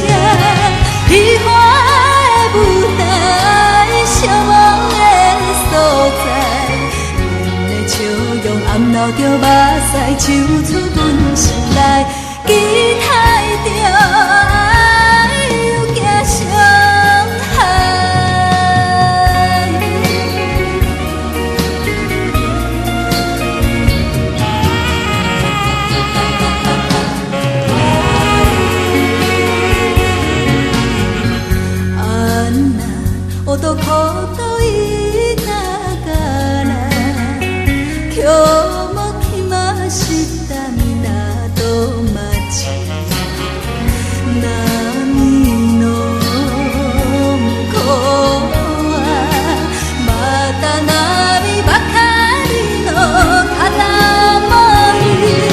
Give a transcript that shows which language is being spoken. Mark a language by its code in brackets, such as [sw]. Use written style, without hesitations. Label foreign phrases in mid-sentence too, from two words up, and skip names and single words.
[nan] 虚幻的舞台，寂寞的所在，阮的笑容暗流着目屎，唱出阮心内期待着爱有行伤害。 [ja] 男といながら今日も来ました港町。波の向こうはまた波ばかりの片思い。